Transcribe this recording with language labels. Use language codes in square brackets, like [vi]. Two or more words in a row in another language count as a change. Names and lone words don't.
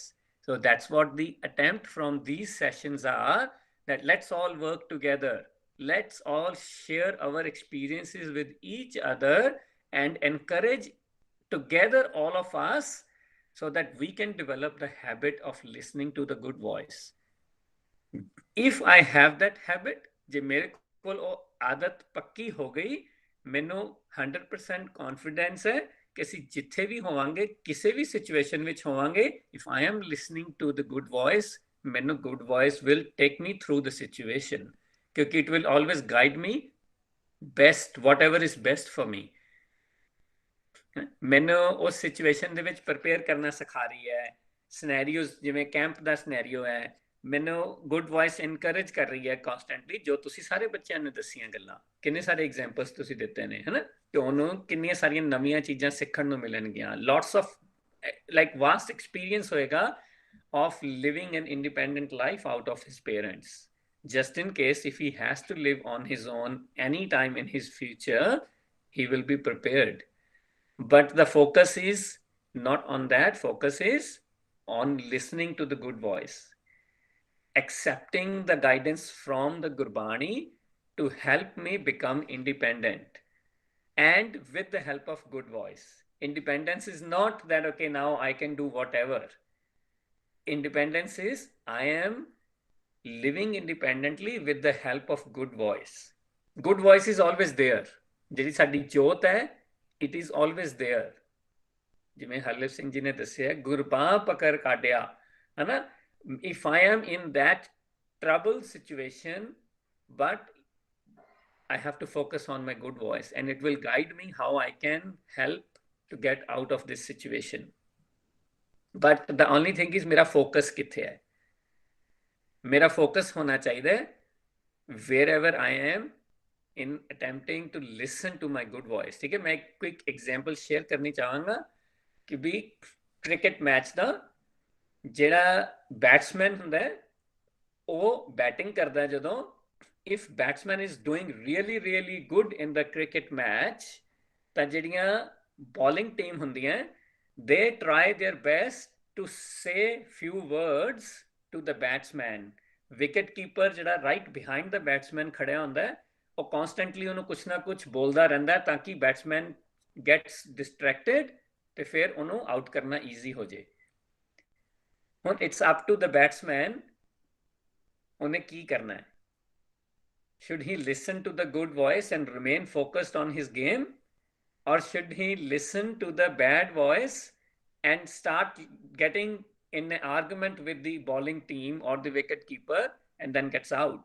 [en] So that's what the attempt from these sessions are, that let's all work together. Let's all share our experiences with each other and encourage together all of us so that we can develop the habit of listening to the good voice. If I have that habit, [pa] ਜੇ ਮੇਰੇ ਕੋਲ ਉਹ ਆਦਤ ਪੱਕੀ ਹੋ ਗਈ, ਮੈਨੂੰ 100% confidence ਹੈ ਕਿ ਅਸੀਂ ਜਿੱਥੇ ਵੀ ਹੋਵਾਂਗੇ, ਕਿਸੇ ਵੀ ਸਿਚੁਏਸ਼ਨ ਵਿੱਚ ਹੋਵਾਂਗੇ, [en] if I am listening to the good voice, ਮੈਨੂੰ good voice will take me through the situation. क्योंकि it will always guide me best, whatever is best for me. [pa] ਮੈਨੂੰ ਉਸ ਸਿਚੁਏਸ਼ਨ ਦੇ ਵਿੱਚ ਪ੍ਰਪੇਅਰ ਕਰਨਾ ਸਿਖਾ ਰਹੀ ਹੈ। ਸਿਨੈਰੀਓਜ਼ ਜਿਵੇਂ ਕੈਂਪ ਦਾ ਸਿਨੈਰੀਓ ਹੈ, ਮੈਨੂੰ [en] good voice encourage [pa] ਕਰ ਰਹੀ ਹੈ ਕਨਸਟੈਂਟਲੀ, ਜੋ ਤੁਸੀਂ ਸਾਰੇ ਬੱਚਿਆਂ ਨੇ ਦੱਸੀਆਂ ਗੱਲਾਂ, ਕਿੰਨੇ ਸਾਰੇ ਐਗਜ਼ਾਮਪਲਸ ਤੁਸੀਂ ਦਿੱਤੇ ਨੇ, ਹੈ ਨਾ। ਤੇ ਉਹਨੂੰ ਕਿੰਨੀਆਂ ਸਾਰੀਆਂ ਨਵੀਆਂ ਚੀਜ਼ਾਂ ਸਿੱਖਣ ਨੂੰ ਮਿਲਣਗੀਆਂ। [en] lots of like vast experience ਹੋਏਗਾ of living an independent life out of his parents, just in case if he has to live on his own anytime in his future, he will be prepared. But the focus is not on that. Focus is on listening to the good voice, accepting the guidance from the Gurbani to help me become independent, and with the help of good voice. Independence is not that, okay, now I can do whatever. Independence is I am living independently with the help of good voice. Good voice is always there. [pa] ਜਿਹੜੀ ਸਾਡੀ ਜੋਤ ਹੈ, [en] it is always there. [pa] ਜਿਵੇਂ ਹਰਲਿਪ ਸਿੰਘ ਜੀ ਨੇ ਦੱਸਿਆ, ਗੁਰਬਾਂ ਪਕੜ ਕਾਢਿਆ, ਹੈ ਨਾ। [en] If I am in that troubled situation, but I have to focus on my good voice and it will guide me how I can help to get out of this situation. But the only thing is, [pa] ਮੇਰਾ focus ਕਿੱਥੇ ਹੈ? ਮੇਰਾ ਫੋਕਸ ਹੋਣਾ ਚਾਹੀਦਾ ਹੈ [en] wherever I am in attempting to listen to my good voice. [pa] ਠੀਕ ਹੈ, ਮੈਂ ਇੱਕ ਕੁਇਕ ਐਗਜ਼ਾਮਪਲ ਸ਼ੇਅਰ ਕਰਨੀ ਚਾਹਾਂਗਾ ਕਿ ਬਈ ਕ੍ਰਿਕਟ ਮੈਚ ਦਾ ਜਿਹੜਾ ਬੈਟਸਮੈਨ ਹੁੰਦਾ ਹੈ ਉਹ ਬੈਟਿੰਗ ਕਰਦਾ ਜਦੋਂ [en] if batsman is doing really good in the cricket match [pa] ਤਾਂ ਜਿਹੜੀਆਂ [en] bowling team ਹੁੰਦੀਆਂ they try their best to say few words to the batsman. wicket keeper [pa] ਜਿਹੜਾ [en] right behind the batsman [pa] ਖੜਿਆ ਹੁੰਦਾ ਹੈ ਉਹ constantly ਉਹਨੂੰ ਕੁਛ ਨਾ ਕੁਛ ਬੋਲਦਾ ਰਹਿੰਦਾ ਤਾਂ ਕਿ [en] batsman gets distracted [pa] ਤੇ ਫਿਰ ਉਹਨੂੰ out ਕਰਨਾ easy ਹੋ ਜੇ। ਹੁਣ [en] it's up to the batsman [pa] ਉਹਨੇ ਕੀ ਕਰਨਾ ਹੈ। [en] Should he listen to the good voice and remain focused on his game, or should he listen to the bad voice and start getting in an argument with the bowling team or the wicket keeper and then gets out?